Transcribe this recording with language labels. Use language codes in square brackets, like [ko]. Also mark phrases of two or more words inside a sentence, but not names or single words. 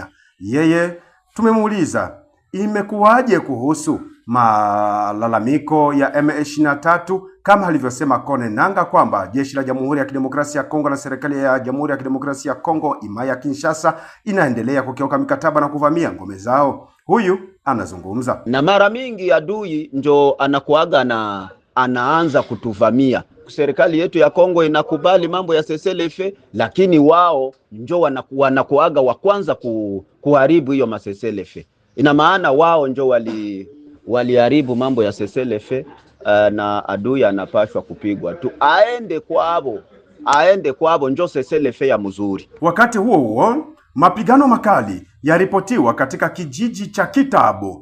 [sw] Yeye tumemuuliza imekuwaje kuhusu malalamiko ya M23, kama alivyosema Kone Nanga kwamba jeshi la Jamhuri ya Kidemokrasia ya Kongo na serikali ya Jamhuri ya Kidemokrasia ya Kongo Imaya Kinshasa inaendelea kukiuka mikataba na kuvamia ngome zao. Huyu anazungumza. Na mara mingi adui njo anakuaga na anaanza kutuvamia. Serikali yetu ya Kongo inakubali mambo ya cessez-le-feu, lakini wao njo wanakuaga wa kwanza kuharibu hiyo cessez-le-feu. Ina maana wao njo waliharibu mambo ya seselefe, na adui anapashwa kupigwa tu, aende kwabo njo seselefe ya mzuri. Wakati huo huo, mapigano makali yaripotiwa katika kijiji cha Kitabo.